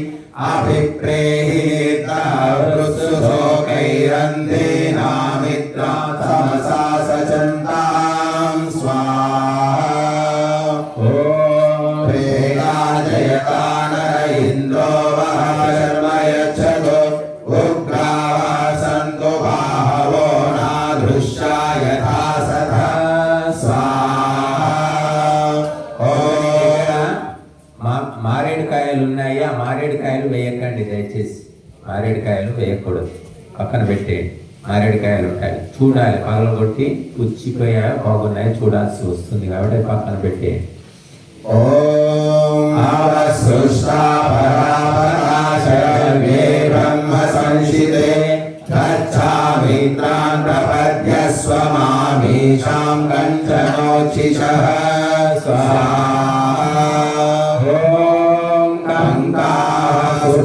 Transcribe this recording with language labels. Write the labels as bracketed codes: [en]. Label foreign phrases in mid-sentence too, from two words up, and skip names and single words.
[sa] अभिप्रेहितवृत्सुशोकैरन्धेनामित्रा तमसा सचन्तां स्वाहा ॐ प्रेगा जयता नर इन्द्रो वः शर्म यच्छतु उग्राः सन्तु बाहवो नादृश्या यथा सथा स्वाहा [te] మారేడుకాయలు ఉన్నాయా? మారేడుకాయలు వేయకండి దయచేసి. మారేడుకాయలు వేయకూడదు, పక్కన పెట్టేయండి. మారేడుకాయలు ఉంటాయి, చూడాలి, పగలగొట్టి పుచ్చిపోయా బాగున్నాయి చూడాల్సి వస్తుంది కాబట్టి పక్కన పెట్టేయండి. [sa] ఓం అవసృష్టా పరాపరాశర్వే బ్రహ్మ సంశితే గచ్ఛామి త్రాన్ ప్రపద్యస్వ మామీషాం కంచనోచ్చిషః స్వాహా ఓం కంకాః